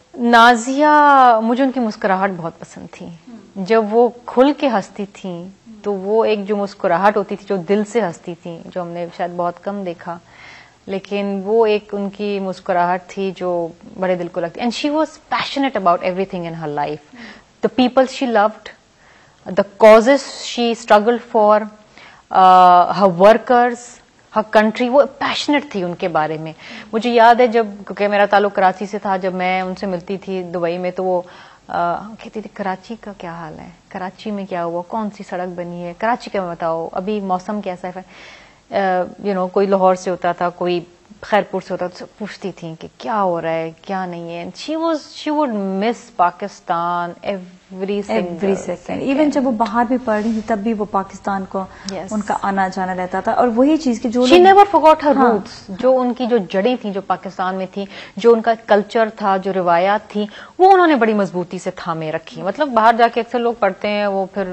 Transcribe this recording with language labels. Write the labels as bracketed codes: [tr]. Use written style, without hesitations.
[ur] نازیہ، مجھے ان کی مسکراہٹ بہت پسند تھی. جب وہ کھل کے ہنستی تھیں تو وہ ایک جو مسکراہٹ ہوتی تھی جو دل سے ہنستی تھی، جو ہم نے شاید بہت کم دیکھا، لیکن وہ ایک ان کی مسکراہٹ تھی جو بڑے دل کو لگتی. [en] And she was passionate about everything in her life. The people she loved, the causes she struggled for, her workers, her country. [ur] وہ پیشنیٹ تھی ان کے بارے میں. مجھے یاد ہے جب، کیونکہ میرا تعلق کراچی سے تھا، جب میں ان سے ملتی تھی دبئی میں تو وہ کہتی تھی کراچی کا کیا حال ہے، کراچی میں کیا ہوا، کون سی سڑک بنی ہے کراچی کا بتاؤ، ابھی موسم کیسا ہے. یو نو کوئی لاہور سے ہوتا تھا، کوئی خیرپور سے ہوتا تھا، پوچھتی تھیں کہ کیا ہو رہا ہے کیا نہیں ہے. [en] She would miss Pakistan every second. [ur] Even جب وہ باہر بھی پڑھ رہی تھی تب بھی وہ پاکستان کو ان کا آنا جانا رہتا تھا. اور وہی چیز کی جو [en] she never forgot her roots, [ur] جو ان کی جو جڑیں تھیں جو پاکستان میں تھی، جو ان کا کلچر تھا، جو روایات تھی، وہ انہوں نے بڑی مضبوطی سے تھامے رکھی. مطلب باہر جا کے اکثر لوگ پڑھتے ہیں وہ پھر